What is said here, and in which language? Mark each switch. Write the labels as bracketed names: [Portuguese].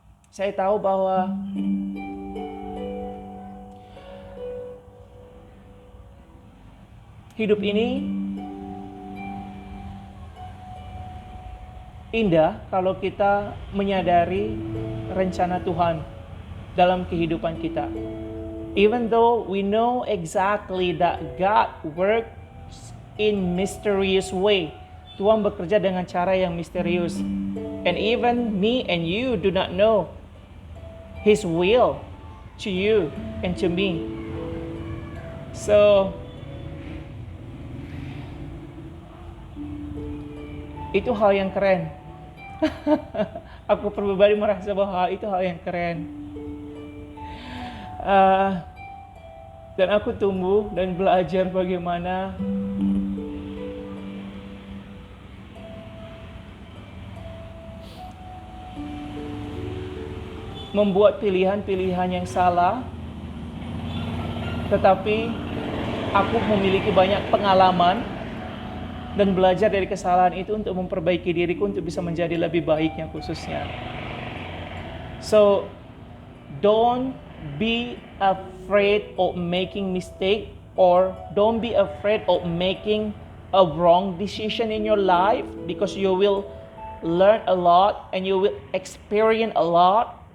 [Indonesian] Saya tahu bahwa hidup ini indah kalau kita menyadari rencana Tuhan dalam kehidupan kita. [English] Even though we know exactly that God works in mysterious way. [Indonesian] Tuhan bekerja dengan cara yang misterius. [English] And even me and you do not know His will to you and to me. [Indonesian] So, itu hal yang keren. Aku pribadi merasa bahwa itu hal yang keren. Dan aku tumbuh dan belajar bagaimana membuat pilihan-pilihan yang salah, tetapi aku memiliki banyak pengalaman dan belajar dari kesalahan itu untuk memperbaiki diriku untuk bisa menjadi lebih baiknya khususnya. [English] So, don't be afraid of making mistake, or don't be afraid of making a wrong decision in your life, because you will learn a lot and you will experience a lot.